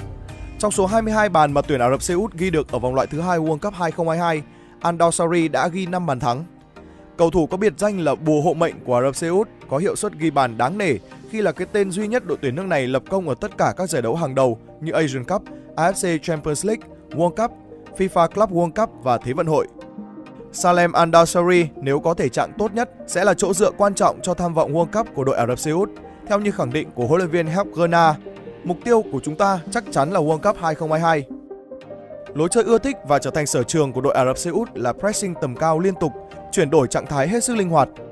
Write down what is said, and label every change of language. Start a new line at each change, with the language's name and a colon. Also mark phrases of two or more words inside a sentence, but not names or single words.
Vietnamese: Trong số 22 bàn mà tuyển Ả Rập Xê Út ghi được ở vòng loại thứ 2 World Cup 2022, Al-Dawsari đã ghi 5 bàn thắng. Cầu thủ có biệt danh là bùa hộ mệnh của Ả Rập Xê Út có hiệu suất ghi bàn đáng nể khi là cái tên duy nhất đội tuyển nước này lập công ở tất cả các giải đấu hàng đầu như Asian Cup, AFC Champions League, World Cup, FIFA Club World Cup và Thế vận hội. Salem Al-Dawsari nếu có thể trạng tốt nhất sẽ là chỗ dựa quan trọng cho tham vọng World Cup của đội Ả Rập Xê Út, theo như khẳng định của huấn luyện viên Herb Gana. Mục tiêu của chúng ta chắc chắn là World Cup 2022. Lối chơi ưa thích và trở thành sở trường của đội Ả Rập Xê Út là pressing tầm cao liên tục, chuyển đổi trạng thái hết sức linh hoạt.